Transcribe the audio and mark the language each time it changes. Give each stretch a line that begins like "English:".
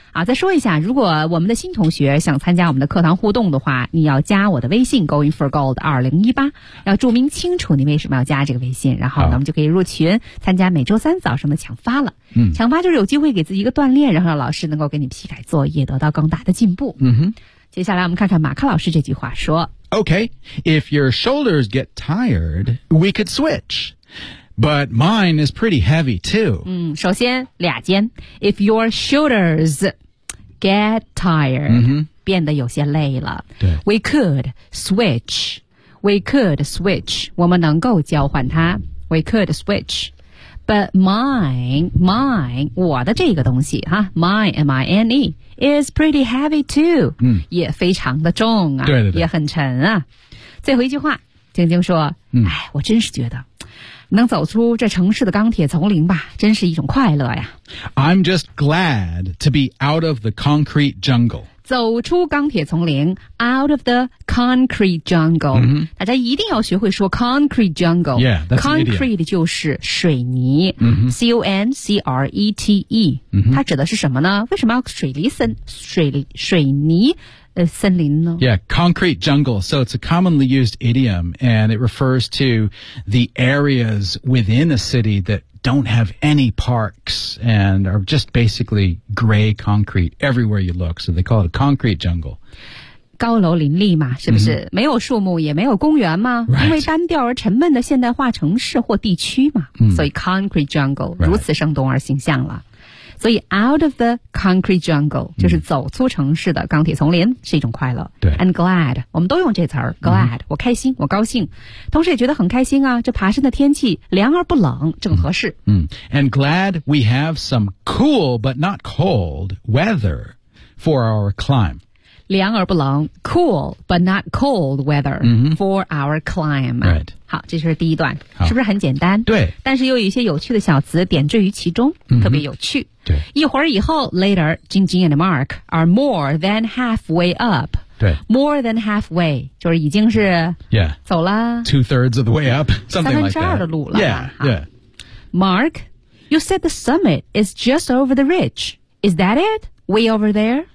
Chinese: 啊、再说一下如果我们的新同学想参加我们的课堂互动的话你要加我的微信 going for gold 2018要注明清楚你为什么要加这个微信然后呢我们就可以入群参加每周三早上的强发了、嗯、强发就是有机会给自己一个锻炼然后让老师能够给你批改作业得到更大的进步、嗯、哼接下来我们看看马克老师这句话说
English: OK If your shoulders get tired We could switch But mine is pretty heavy too、
Chinese: 嗯、首先俩尖
English: If your shoulders get tired、
Chinese: 嗯、变得有些累了对
English: We could switch We could switch
Chinese: 我们能够交换它
English: We could switchBut mine,
Chinese: 我的这个东西哈
English: ,mine, M-I-N-E, is pretty heavy too,、
Chinese: 嗯、也非常的重啊对对对也很沉啊。最后一句话晶晶说、嗯、哎我真是觉得能走出这城市的钢铁丛林吧真是一种快乐呀。
English: I'm just glad to be out of the concrete jungle.
Chinese: 走出钢铁丛林
English: ,out of the concrete jungle.、 Mm-hmm.
Chinese: 大家一定要学会说 concrete jungle.
English: Yeah, that's
Chinese: concrete 就是水泥、
English: mm-hmm. C-O-N-C-R-E-T-E.、 Mm-hmm.
Chinese: 它指的是什么呢为什么要水泥森林呢
English: Yeah, concrete jungle. So it's a commonly used idiom and it refers to the areas within a city that don't have any parks and are just basically gray concrete everywhere you look. So they call it a concrete jungle.
Chinese: 高楼林立嘛是不是、mm-hmm. 没有树木也没有公园吗、
English: right.
Chinese: 因为单调而沉闷的现代化城市或地区嘛、
English: mm.
Chinese: 所以 concrete jungle、
English: right.
Chinese: 如此生动而形象了所以
English: out of the concrete jungle、
Chinese: mm. 就是走出城市的钢铁丛林是一种快乐对 and glad 我们都用这词儿 glad、mm. 我开心我高兴同时也觉得很开心啊这爬山的天气凉而不冷正合适、
English: mm. and glad we have some cool but not cold weather for our climb
Chinese: 凉而不冷
English: cool but not cold weather、 mm-hmm. for our climb、 right.
Chinese: 好这是第一段是不是很简单对但是又有一些有趣的小词点缀于其中、
English: mm-hmm.
Chinese: 特别有趣对一会儿以后
English: later Jing Jing and Mark are more than halfway up
Chinese: 对 more than halfway 就是已经是
English: yeah
Chinese: 走了
English: two thirds of the way up something like that
Chinese: 三分之二的路了
English: yeah, yeah. Mark you said the summit is just over the ridge is that itWay over there?